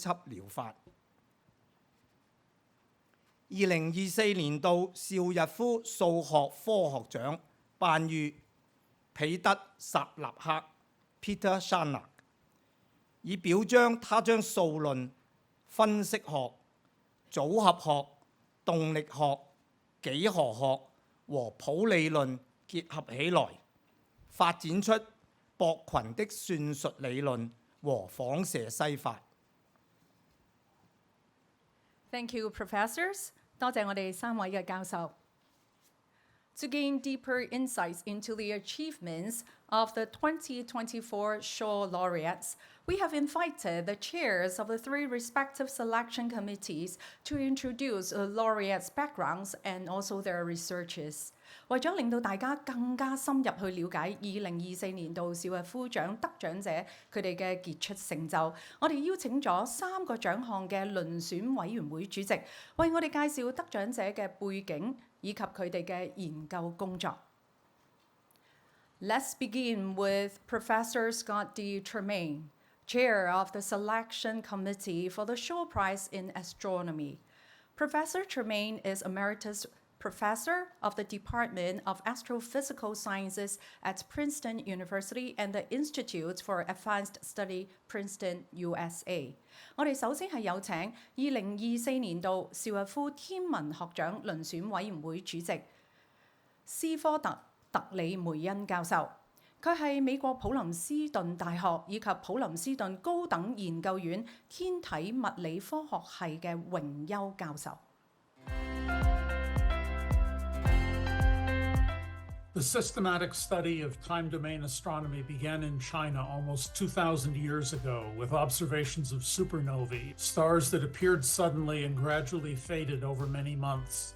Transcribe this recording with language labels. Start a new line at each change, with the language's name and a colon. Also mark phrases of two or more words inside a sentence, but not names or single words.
Cantonese: 輯療法。2024年度邵逸夫數學科學獎頒於彼得·薩納克 Peter Shannock， 以表彰他將數論、分析學、組合學、動力學、幾何學和譜理論結合起來，發展出薄群的算術理論和仿射西法。
English: Thank you, professors.
Cantonese: 多謝我哋3位嘅教授。
English: To gain deeper insights into the achievements of the 2024 Shaw Laureates, we have invited the chairs of the 3 respective selection committees to introduce the laureates' backgrounds and also their researches.
Cantonese: 為咗令到大家更加深入去了解2024年度邵逸夫獎得獎者佢哋嘅傑出成就，我哋邀請咗3個獎項嘅遴選委員會主席，為我哋介紹得獎者嘅背景以及佢哋嘅研究工作。
English: Let's begin with Professor Scott D. Tremaine, Chair of the Selection Committee for the Shaw Prize in Astronomy. Professor Tremaine is Emeritus Professor of the Department of Astrophysical Sciences at Princeton University and the Institute for Advanced Study, Princeton, USA.
Cantonese: 我哋首先係有請2024年度邵逸夫天文學獎遴選委員會主席斯科特·特里梅恩教授。佢係美國普林斯頓大學以及普林斯頓高等研究院天體物理科學系嘅榮休教授。
English: The systematic study of time-domain astronomy began in China almost 2,000 years ago with observations of supernovae, stars that appeared suddenly and gradually faded over many months.